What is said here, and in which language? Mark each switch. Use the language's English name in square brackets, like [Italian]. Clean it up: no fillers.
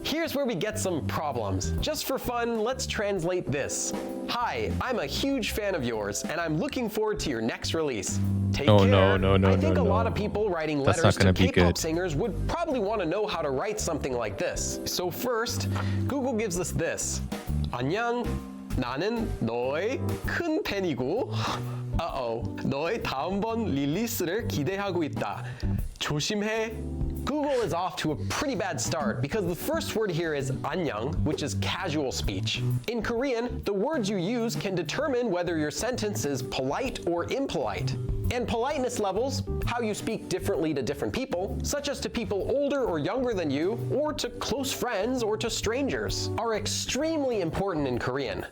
[English] Here's where we get some problems. Just for fun, let's translate this. Hi, I'm a huge fan of yours, and I'm looking forward to your next release. Take care. I think a lot of people writing letters to K-pop singers would probably want to know how to write something like this. So first, Google gives us this. [Korean] 안녕, 나는 너의 큰 팬이고, 너의 다음번 릴리스를 기대하고 있다. 조심해. [English] Google is off to a pretty bad start because the first word here is 안녕, which is casual speech. In Korean, the words you use can determine whether your sentence is polite or impolite. And politeness levels, how you speak differently to different people, such as to people older or younger than you, or to close friends or to strangers, are extremely important in Korean.